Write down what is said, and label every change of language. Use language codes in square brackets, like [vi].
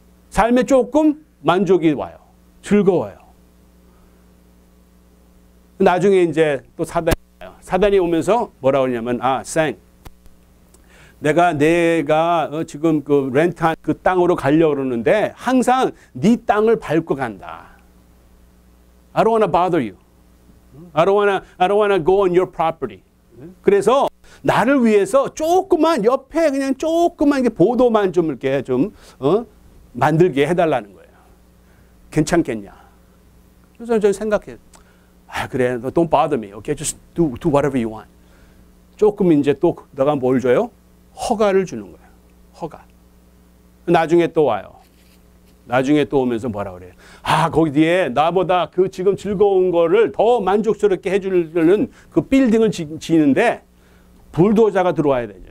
[ko] 삶에 조금 만족이 와요. 즐거워요. 나중에 이제 또 사단이 와요. 사단이 오면서 뭐라고 하냐면 내가 지금 그 렌트한 그 땅으로 가려고 그러는데 항상 네 땅을 밟고 간다. [en] I don't want to bother you. I don't want to go on your property. [ko] 그래서 나를 위해서 조그만 옆에 그냥 조그만 보도만 좀 이렇게 좀 만들게 해달라는 거예요. 괜찮겠냐? 그래서 저는 생각해요. 그래, [en] don't bother me. Okay, just do whatever you want. [ko] 조금 이제 또 너가 뭘 줘요? 허가를 주는 거예요. 허가. 나중에 또 와요. 나중에 또 오면서 뭐라 그래요? 거기 뒤에 나보다 그 지금 즐거운 거를 더 만족스럽게 해주려는 그 빌딩을 지는데 불도저가 들어와야 되죠.